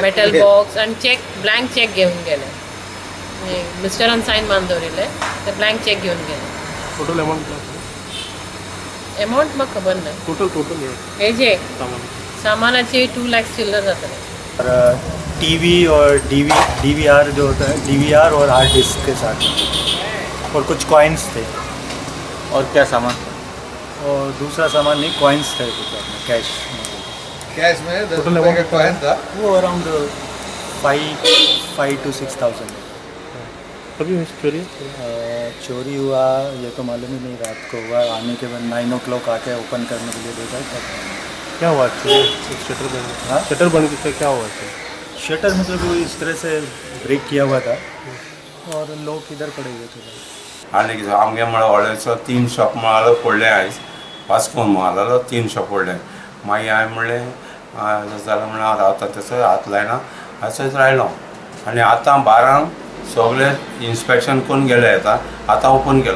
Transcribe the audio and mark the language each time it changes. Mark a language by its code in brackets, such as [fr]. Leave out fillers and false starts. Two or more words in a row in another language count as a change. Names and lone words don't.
[en] metal box [kok] आनी [en] cheque blank cheque [kok] घेवन गेले. मिस्टरान सायन मारून दवरिल्ले ते [en] blank cheque [kok] घेवन गेले. टोटल अमाउंट म्हाका खबर ना. टोटल हेजे सामानाचे 2 लाख चिल्लर जातले. [hi] TV और DVR जो होता है, DVR और हार्ड डिस्क के साथ और कुछ कॉइन्स थे. और क्या सामान? और दूसरा सामान नहीं, कॉइन्स थे कुछ अपने कैश में. [en] total amount coin [hi] था वो अराउंड 5 to 6,000. कभी चोरी चोरी हुआ ये तो मालूम ही नहीं. रात को हुआ, आने के बाद 9 o'clock आके ओपन करने के लिए देखा. क्या हुआ? शटर बंद किया, क्या हुआ? शटर मतलब वो इस तरह से ब्रेक किया हुआ था और लोग इधर पड़े हुए थे. [kok] आनी कितें आमगे म्हळ्यार व्हडलेसो 3 शॉप म्हळ्यार पडले. आयज वास्कोन म्हळ्यार 3 शॉप पडले. मागीर हांवें म्हणलें जाल्यार म्हणून हांव रावता तसो हात लायना असोच रायलो. आनी आतां 12 सगळे इन्स्पेक्शन करून गेले. आतां ओपन केलां.